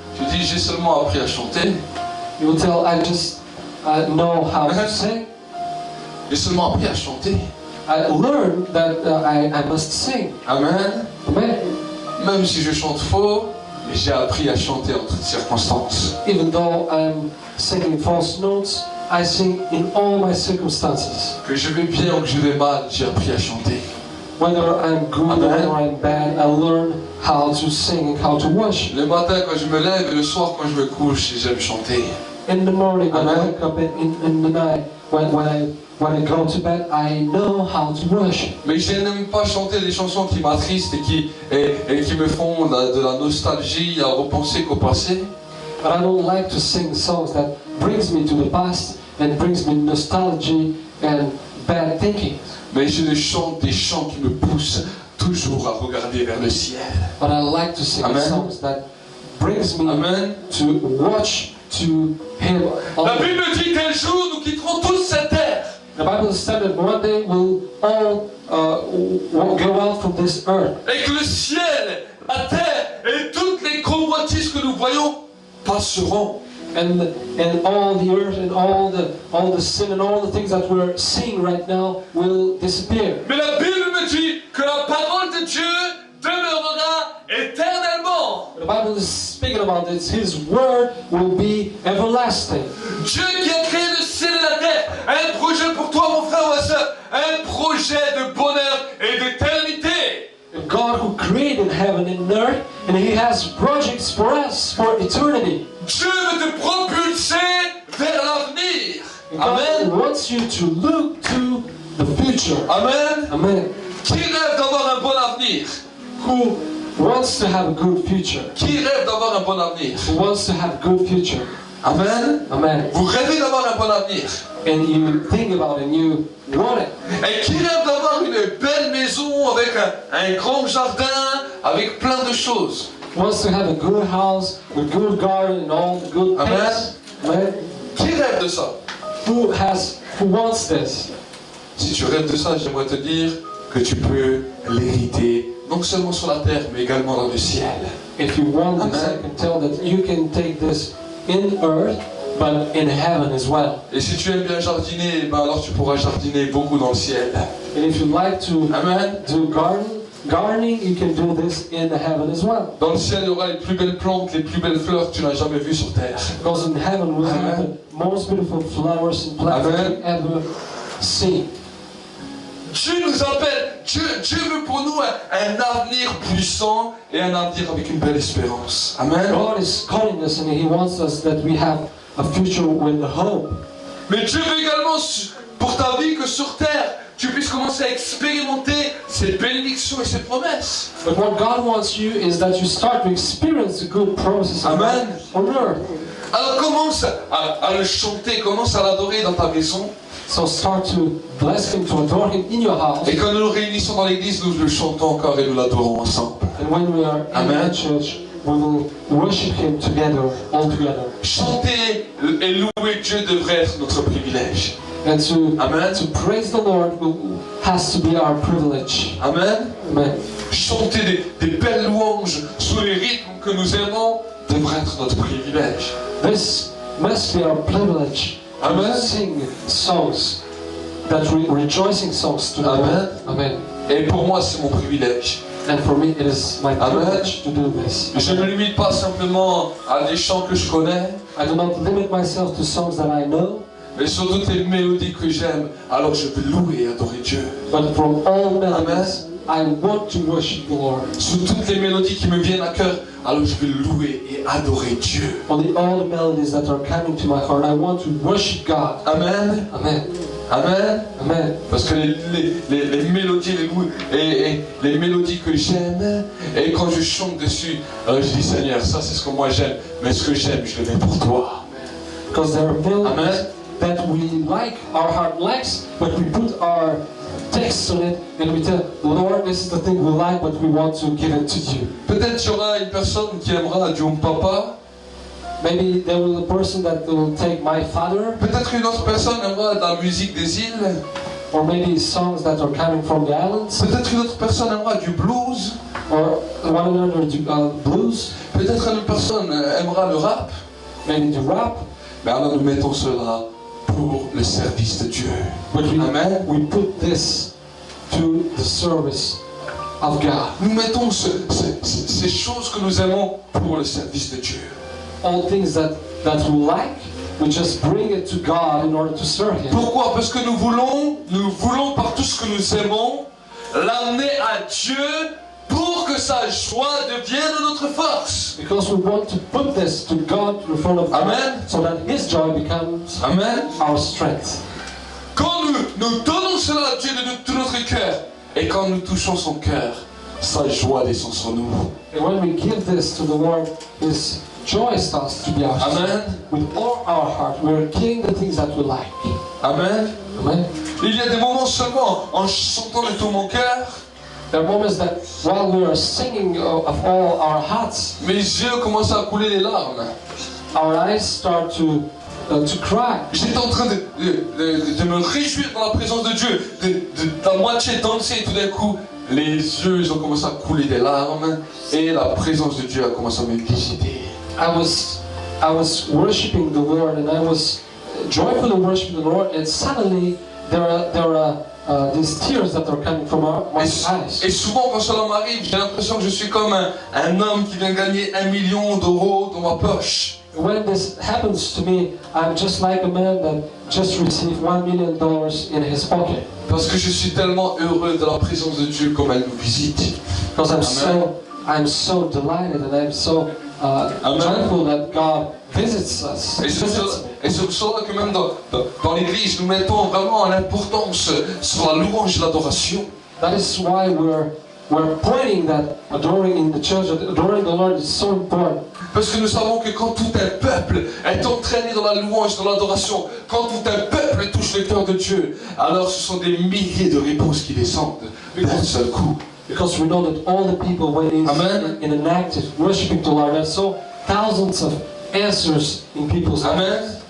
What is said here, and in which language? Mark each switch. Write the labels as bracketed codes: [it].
[fr] Tu dis, j'ai seulement appris à chanter. [en] You will tell, I just know how to sing. [fr] J'ai seulement appris à chanter. [en] I learned that I must sing. Amen. Amen. [fr] Même si je chante faux, j'ai appris à chanter en toutes circonstances. [en] Even though I'm singing false notes, I sing in all my circumstances. [fr] Que je vais bien ou que je vais mal, j'ai appris à chanter. [en] Whether I'm good or whether I'm bad, I learn how to sing and how to worship. [fr] Le matin quand je me lève et le soir quand je me couche, j'aime chanter. [en] In the morning, when I Amen. wake up, and in the night, when I go to bed, I know how to worship. [fr] Mais je n'aime pas chanter des chansons qui m'attristent et qui me font de la nostalgie à repenser qu'au passé. [en] But I don't like to sing songs that brings me to the past and brings me nostalgia and bad thinking. [fr] Mais je chante des chants qui me poussent toujours à regarder vers le ciel. [en] But I like to sing Amen. songs that brings me Amen. to watch to Him. [fr] La Bible dit qu'un jour nous quitterons tous cette terre. [en] The Bible said that one day we'll all go out from this earth. [fr] Et que le ciel, la terre et toutes les convoitises que nous voyons passeront. [en] And all the earth and all the sin and all the things that we're seeing right now will disappear. [fr] Mais la Bible me dit que la parole de Dieu demeurera éternellement. [en] The Bible is speaking about this. His word will be everlasting. [fr] Dieu qui a créé le ciel et la terre a un projet pour toi, mon frère ou ma soeur, un projet de bonheur et d'éternité. [en] God who created heaven and earth, and He has projects for us for eternity. [fr] Dieu veut te propulser vers l'avenir. [en] God Amen. wants you to look to the future. Amen. Amen. [fr] Qui rêve d'avoir un bon avenir? [en] Who wants to have a good future? [fr] Qui rêve d'avoir un bon avenir? [en] Who wants to have a good future? Amen. Amen. [fr] Vous rêvez d'avoir un bon avenir? [en] And you think about it and you want it. [fr] Et qui rêve d'avoir une belle maison avec un grand jardin, avec plein de choses? [en] Wants to have a good house, a good garden, and all the good Amen. things. Amen. [fr] Qui rêve de ça? [en] Who wants this? [fr] Si tu rêves de ça, j'aimerais te dire que tu peux l'hériter, non seulement sur la terre, mais également dans le ciel. [en] If you want this, Amen. I can tell that you can take this in earth, but in heaven as well. [fr] Et si tu aimes bien jardiner, ben alors tu pourras jardiner beaucoup dans le ciel. [en] And if you like to Amen. do gardening, you can do this in the heaven as well. [fr] Dans le ciel, il y aura les plus belles plantes, les plus belles fleurs que tu n'as jamais vues sur terre. [en] Because in heaven we'll have Amen. the most beautiful flowers and plants Amen. you've ever seen. [fr] Dieu nous appelle, Dieu veut pour nous un avenir puissant et un avenir avec une belle espérance. Amen. [en] God is calling us and He wants us that we have a future with hope. [fr] Mais Dieu veut également pour ta vie que sur terre, tu puisses commencer à expérimenter ses bénédictions et ses promesses. [en] But what God wants you is that you start to experience the good promises of Amen. God on earth. [fr] Alors commence à le chanter, commence à l'adorer dans ta maison. [en] So start to bless Him, to adore Him in your house. [fr] Et quand nous nous réunissons dans l'église, nous le chantons encore et nous l'adorons ensemble. [en] And when we are in Amen. the church, we will worship Him together, all together. [fr] Chanter et louer Dieu devrait être notre privilège. [en] And Amen. to praise the Lord has to be our privilege. Amen. Amen. [fr] Chanter des belles louanges sous les rythmes que nous aimons devrait être notre privilège. [en] This must be our privilege. Amen. To sing songs, that rejoicing songs to the Amen. Lord. Amen. [fr] Et pour moi, c'est mon privilège. [en] And for me, it is my Amen. privilege to do this. [fr] Je ne me limite pas simplement à des chants que je connais, [en] I do not limit myself to songs that I know, [fr] mais sur toutes les mélodies que j'aime, alors je veux louer et adorer Dieu. [en] but from all melodies, I want to worship the Lord. [fr] Sur toutes les mélodies qui me viennent à cœur, alors je veux louer et adorer Dieu. [en] On all the melodies that are coming to my heart, I want to worship God. Amen. Amen. Amen. Amen. [fr] Parce que les mélodies, les mélodies que j'aime, et quand je chante dessus, alors je dis Seigneur, ça c'est ce que moi j'aime, mais ce que j'aime, je le mets pour toi. [en] Because there are melodies Amen. that we like, our heart likes, but we put our text on it and we tell Lord, this is the thing we like, but we want to give it to you. [fr] Peut-être il y aura une personne qui aimera Dieu Papa. [en] Maybe there will be a person that will take My Father, [fr] Peut-être une autre personne aimera de la musique des îles. [en] or maybe songs that are coming from the islands, [fr] Peut-être une autre personne aimera du blues. [en] or one another blues, [fr] Peut-être une personne aimera le rap. [en] maybe the rap. [fr] Mais alors nous mettons cela pour le service de Dieu. [en] But Amen. we put this to the service of God. [fr] Nous mettons ces choses que nous aimons pour le service de Dieu. [en] All things that we like, we just bring it to God in order to serve Him. [fr] Pourquoi? Parce que nous voulons par tout ce que nous aimons, l'amener à Dieu pour que sa joie devienne notre force. [en] Because we want to put this to God in front of God, Amen. so that His joy becomes Amen. our strength. Quand nous donnons cela à Dieu de tout notre cœur, et quand nous touchons son cœur, sa joie descend sur nous. And when we give this to the Lord, His joy starts to be ours. Amen. With all our heart, we are giving the things that we like. Amen. Amen. [fr] Il y a des moments seulement, en chantant de tout mon cœur, [en] There are moments that while we are singing of all our hearts, [fr] mes yeux commencent à couler les larmes. [en] our eyes start to cry. [fr] J'étais en train de me réjouir dans la présence de Dieu, de la moitié danser, et tout d'un coup, les yeux ils ont commencé à couler des larmes, et la présence de Dieu a commencé à me visiter. [en] I was worshiping the Lord, and I was joyfully worshiping the Lord, and suddenly there are these tears that are coming from my eyes. [fr] Et souvent quand cela m'arrive, j'ai l'impression que je suis comme un homme qui vient gagner 1 million d'euros dans ma poche. [en] When this happens to me, I'm just like a man that just received $1 million in his pocket. [fr] Parce que je suis tellement heureux de la présence de Dieu comme elle nous visite. [en] Because I'm so delighted, and I'm so joyful that God visits us. [fr] Et c'est pour cela que même dans l'église, nous mettons vraiment l'importance sur la louange et l'adoration. [en] That is why we're pointing that adoring in the church, adoring the Lord is so important. [fr] Parce que nous savons que quand tout un peuple est entraîné dans la louange, dans l'adoration, quand tout un peuple touche le cœur de Dieu, alors ce sont des milliers de réponses qui descendent d'un seul coup. [en] Because we know that all the people, when it's Amen. in an act of worshiping the Lord, there's so thousands of answers in people's lives.